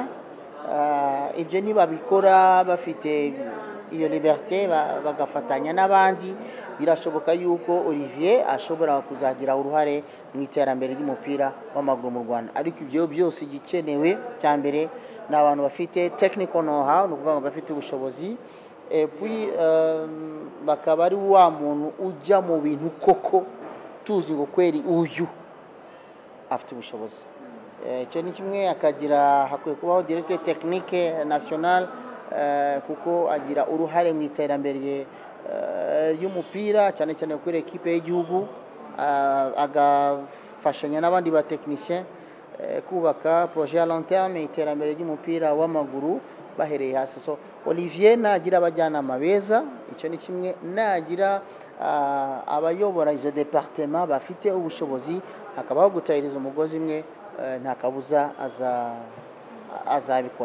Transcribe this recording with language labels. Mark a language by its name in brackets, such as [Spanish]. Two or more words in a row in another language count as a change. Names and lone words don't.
[Kinyarwanda] Ibyo niba bikora bafite iyo liberté, bagafatanya n'abandi, birashoboka yuko Olivier ashobora kuzagira uruhare mu iterambere ry'umupira w'amaguru mu Rwanda. Ariko ibyo byose igikenewe cyambere n'abantu bafite [English] technical know-how, [Kinyarwanda] no kuvuga bafite ubushobozi, puis bakaba ari wa muntu ujya mu bintu koko tuzi ngo kweri uyu afite ubushobozi. Icyo ni kimwe, akagira hakwiye kubaho [French] directeur technique national, [Kinyarwanda] kuko agira uruhare mu iterambere ry'umupira cyane cyane kuri equipe y'igihugu, agafashanya n'abandi ba technicien kubaka [French] projet à long terme, [Kinyarwanda] iterambere ry'umupira w'amaguru bahereye hasi. So Olivier nagira abajyanama beza, icyo ni kimwe, nagira abayobora izo departement bafite ubushobozi, hakabaho gutahiriza umugozi imwe, nta kabuza azabikora.